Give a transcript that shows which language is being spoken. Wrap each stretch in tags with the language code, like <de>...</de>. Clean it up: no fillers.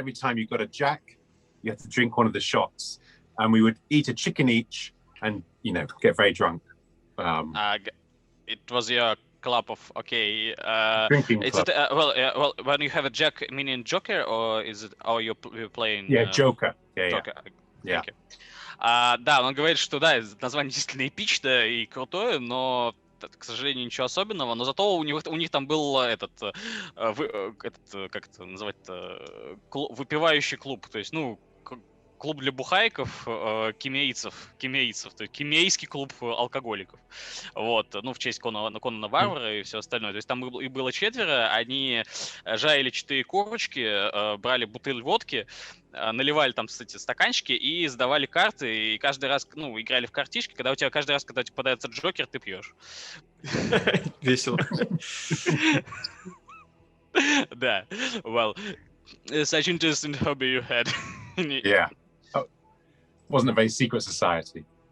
<en>Every time you got a jack, you had to drink one of the shots, and we would eat a chicken each, and get very drunk. It was your club of drinking club. Well, when you have a jack, meaning joker, or is it? Or you're playing? Joker. Joker. Yeah.</en> <ru>Да, он говорит, что да, название действительно эпичное и крутое, но, к сожалению, ничего особенного. Но зато у них там был этот как это называть-то, выпивающий клуб, то есть, ну, клуб для бухайков, кемейцев, то есть кемейский клуб алкоголиков. Вот, ну, в честь Конана Варвара и все остальное. То есть там их было 4, они жарили 4 курочки, брали бутыль водки, наливали там, кстати, стаканчики и сдавали карты, и каждый раз, ну, играли в картишки, когда у тебя каждый раз, когда тебе попадается Джокер, ты пьешь. Весело.</ru> <en>Да, well, such interesting hobby you had. Yeah. Wasn't a very secret society.</en>